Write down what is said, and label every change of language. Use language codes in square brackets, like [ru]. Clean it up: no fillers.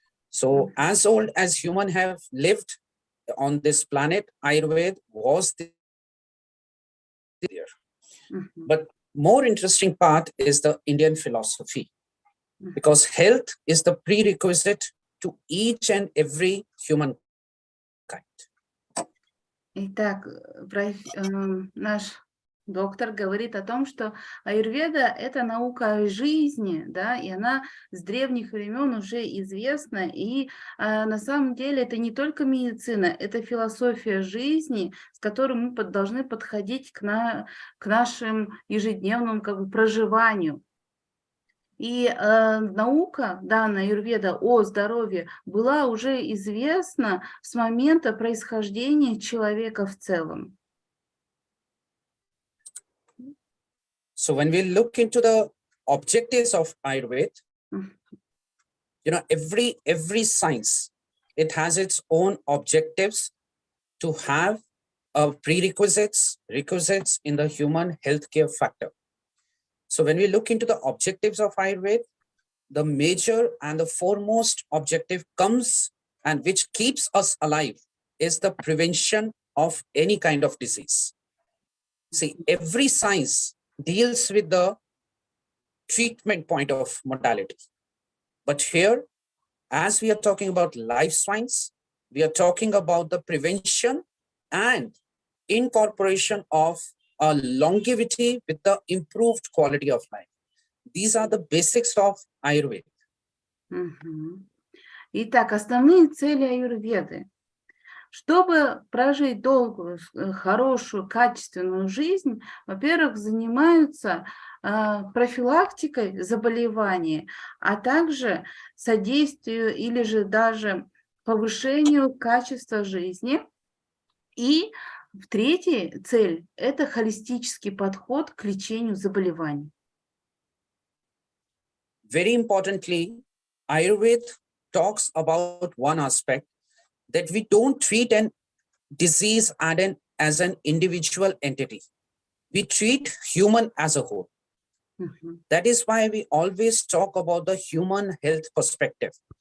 [en] So as old as human have lived on this planet, Ayurveda was there. But more interesting part is the Indian philosophy, because health is the prerequisite to each and every human kind. [ru] Итак, наш доктор говорит о том, что аюрведа – это наука о жизни, да, и она с древних времен уже известна, и на самом деле это не только медицина, это философия жизни, с которой мы должны подходить к нашему ежедневному проживанию. И наука, данная аюрведа о здоровье, была уже известна с момента происхождения человека в целом. [en] So when we look into the objectives of Ayurveda, every science, it has its own objectives to have requisites in the human healthcare factor. So when we look into the objectives of Ayurveda, the major and the foremost objective comes, and which keeps us alive, is the prevention of any kind of disease. See, every science deals with the treatment point of modality. But here, as we are talking about life science, we are talking about the prevention and incorporation of a longevity with the improved quality of life. These are the basics of Ayurveda. [ru] Итак, основные цели аюрведы. Чтобы прожить долгую, хорошую, качественную жизнь, во-первых, занимаются профилактикой заболеваний, а также содействию или же даже повышению качества жизни. И третья цель – это холистический подход к лечению заболеваний. [en] Very importantly, Ayurveda talks about one aspect, that we don't treat a disease as an individual entity. We treat human as a whole. That is why we always talk about the human health perspective.